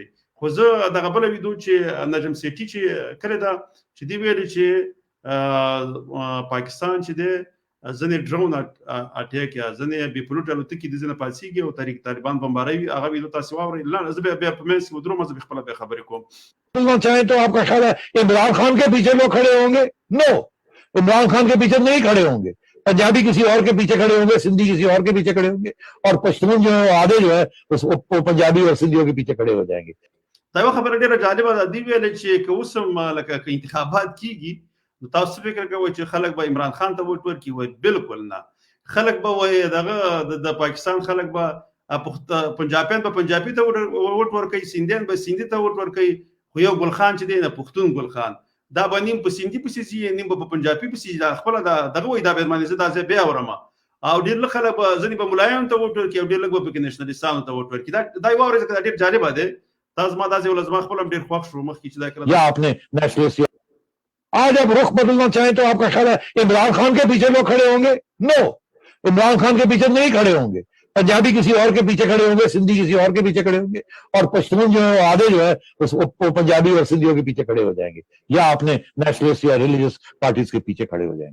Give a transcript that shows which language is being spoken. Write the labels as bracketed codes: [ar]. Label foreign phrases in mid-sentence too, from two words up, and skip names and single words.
[ps] خو زه دغه بل ویډیو چې نجم سیټي چې کړی دا چې دی ویل چې پاکستان چې دی ځنې [en] drone attack [ps] یا ځنې بي پلوټ الوتکې د ځنې پاسيږي او تحریک طالبان بمباروي هغه ویډیو تاسو واورئ. لا زه به په منځ کې ودرو مزه خپل به خبرې کوم. [hi] चाहे तो आपका ख्याल है इमरान खान के पीछे लोग खड़े होंगे? नो, इमरान खान के पीछे नहीं खड़े होंगे. पंजाबी किसी और के पीछे खड़े होंगे, सिंधी किसी और के पीछे खड़े होंगे और पश्तून जो आधे जो है वो पंजाबी और सिंधियों के पीछे खड़े हो जाएंगे. [ps] دا یو خبره ډیره جالبه ده. دی ویل چې که اوس هم لکه انتخابات کیږي نو تاسو فکر کوئ چې خلک به عمران خان ته ووټ ورکړي؟ وایي بالکل نه. خلک به وایي دغه د پاکستان خلک به پنجابیان به پنجابي ته ووټ ورکوي، سیندیان به سیندي ته ووټ ورکوي. خو یو ګل خان چې دی نه پښتون ګل خان دا به نیم په سیندي پسې ځي نیم به په پنجابي پسې ځي. خپله دغه وایي دا به باندې زه دا ځای بیا اورم او ډېر لږ خلک به ځینې به ملایانو ته ووټ ورکړي او ډېر لږ به پکې نېشنلستانو ته ووټ ورکړي. دا یوه ورځ دا ډېر جالبه دی. تاسو ما داسې ولزما خپل هم ډېر خوښ شو مخکې چې دا کله [hi] या आपने नेशनलिस्ट आज अब रुख बदलना चाहे तो आपका ख्याल है इमरान खान के पीछे लोग खड़े होंगे? नो, इमरान खान के पीछे नहीं खड़े होंगे. पंजाबी किसी और के पीछे खड़े होंगे, सिंधी किसी और के पीछे खड़े होंगे और पश्तून जो आधे जो है वो पंजाबी और सिंधियों के पीछे खड़े हो जाएंगे या अपने नेशनलिस्ट या [en] religious parties [hi] के पीछे खड़े हो जाएंगे.